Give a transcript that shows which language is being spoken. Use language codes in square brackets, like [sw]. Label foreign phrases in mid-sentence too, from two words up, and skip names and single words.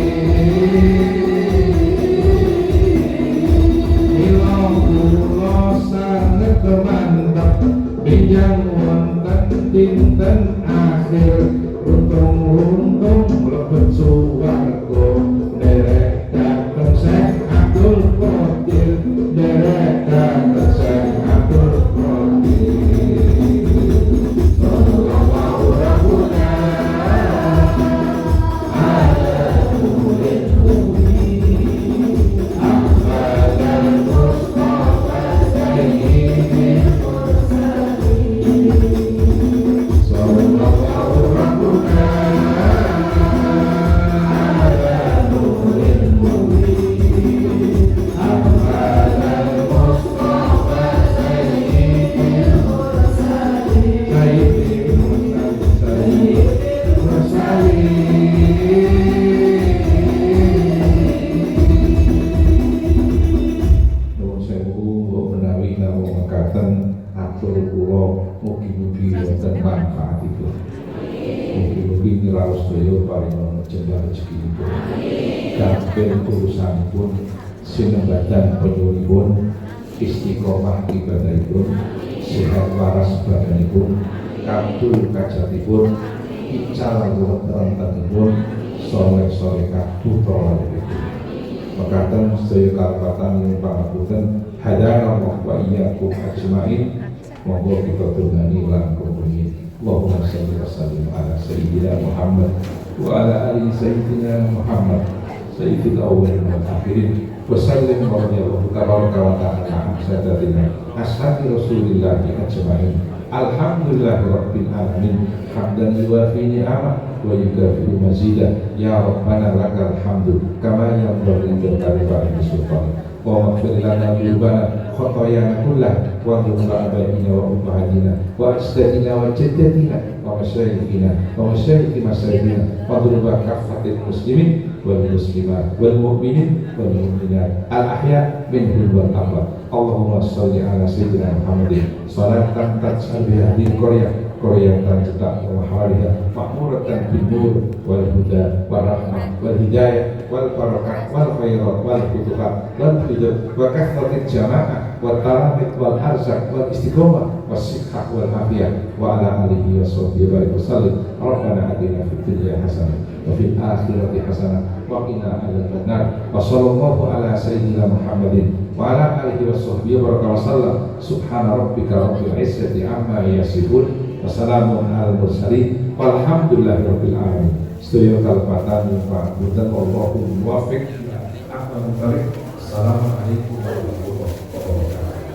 [jv] mantap binjang wonten dinten akhir untung-untung mlebet suwarga derek dateng Syekh Abdul Qadir derek dateng Syekh Abdul Qadir [ar] صلى الله ربنا على نور المبين أحمد المصطفى سيد صلى الله ربنا على نور المبين أحمد المصطفى سيد سيد [jv] Mursalin Nuwun sewu mbok menawi namung mekaten atur kula mugi-mugi wonten manfaatipun. Mugi-mugi niraos sedaya paring jembar rezekinipun. Kabeh urusanipun sinembadan penyuwunipun istiqomah ibadahipun sehat waras badanipun kabul kajatipun ical wontenipun soleh-solehah putra laliripun. Mekaten sedaya kalpatan ing pangapunten [ar] هدانا وإياكم أجمعين. [jv] Monggo kita tungani lan kumpulin. [ar] اللهم صل وسلم على سيدنا محمد وعلى آل سيدنا محمد سيد الأولين والآخرين وسلم رضي الله تبارك وتعالى عن ساداتنا أصحاب رسول الله أجمعين. الحمد لله رب العالمين حمدا يوافي نعمه ويكافئ مزيده يا ربنا لك الحمد كما ينبغي لجلال سلطانك واغفر لنا ذنوبنا خطايانا كلها وذنوب آبائنا وأمهاتنا وأجدادنا وجداتنا ومشايخنا ومشايخ مشايخنا وذنوب كافة المسلمين والمسلمات والمؤمنين والمؤمنات الأحياء منهم والأموات. اللهم صل على سيدنا محمد صلاة تجعل بها هذه قرية cetak وحواليها معمورة بالنور والهدى والرحمة والهداية والبركة والخيرات والفتوحات والهداية وكثرة الجماعة والتلاميذ والأرزاق والاستقامة والصحة والعافية وعلى آله وصحبه وسلم. ربنا آتنا في الدنيا حسنة وفي الآخرة حسنة وقنا عذاب النار. وصلى الله على سيدنا محمد وعلى آله وصحبه وسلم. سبحان ربك رب العزة عما يصفون. وسلام على المرسلين والحمد لله رب العالمين. [jv] Sedaya kalpatan pangapunten [ar] والله الموفق. السلام عليكم ورحمة الله وبركاته.